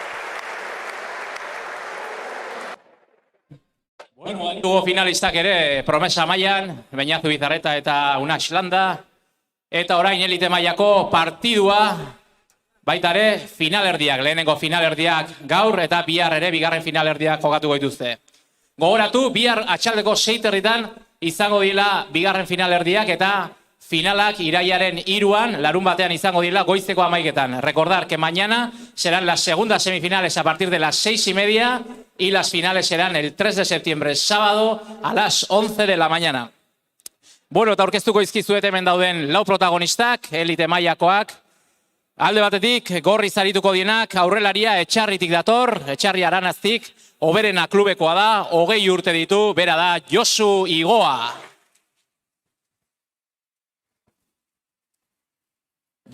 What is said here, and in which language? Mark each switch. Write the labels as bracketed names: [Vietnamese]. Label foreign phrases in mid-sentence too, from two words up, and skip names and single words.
[Basque] Dugu finalistak ere promesa mailan, Beinazu Izarreta eta Unax Landa, eta orain elite mailako partidua, baita ere finalerdiak, lehenengo finalerdiak gaur eta bihar ere bigarren finalerdiak jokatu dituzte. Gogoratu, bihar atxaldeko 6:00 izango dira bigarren finalerdiak eta finalak irailaren 3-an, larun batean izango dira goizeko 11:00. [Spanish] Recordar que mañana serán las segundas semifinales a partir de las 6:30 y las finales serán el 3 de septiembre, sábado, a las 11 de la mañana. [Basque] Bueno, eta aurkeztuko izkizuet hemen dauden lau protagonistak, elite mailakoak. Alde batetik, gorri zarituko dienak, aurrelaria Etxarritik dator, Etxarri Aranaztik, Oberena klubekoa da, 20 urte ditu, bera da Josu Igoa.